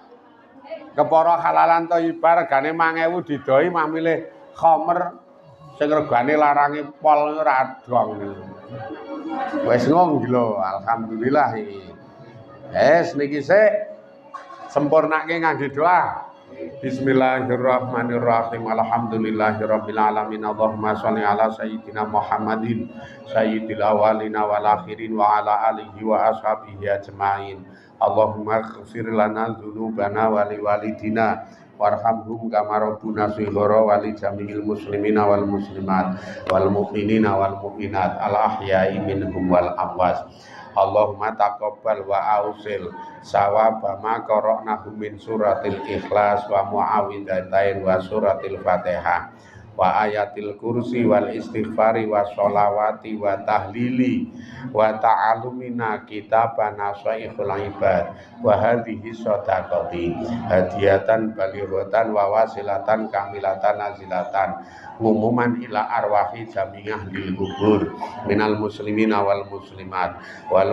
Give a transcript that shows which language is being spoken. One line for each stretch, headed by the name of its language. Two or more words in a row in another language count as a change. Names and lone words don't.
Javanese: Kepara
Arabic: حلالا طيبا
Javanese: regane 5000 didoi mah milih khamr sing regane larange pol ora dong. Wes ngong lho, alhamdulillah iki. Niki sik sempurnake ngangge doa.
Arabic: بسم الله الرحمن الرحيم. الحمد لله رب العالمين. اللهم صل على سيدنا محمد سيد الأولين والآخرين وعلى آله وأصحابه أجمعين. اللهم اغفر لنا ذنوبنا ولوالدينا وارحمهم كما ربنا صغارا ولجميع المسلمين والمسلمات والمؤمنين والمؤمنات الأحياء منهم والأموات. اللهم تقبل وأوصل ثواب ما قرأناه من سورة الإخلاص والمعوذتين وسورة الفاتحة وآية الكرسي والاستغفار والصلوات والتهليل وتعلمنا كتابنا نصائح العباد وهذه صدقة هدية بالغة ووسيلة كاملة نازلة عموما إلى أرواح جميعة للقبور من المسلمين والمسلمات و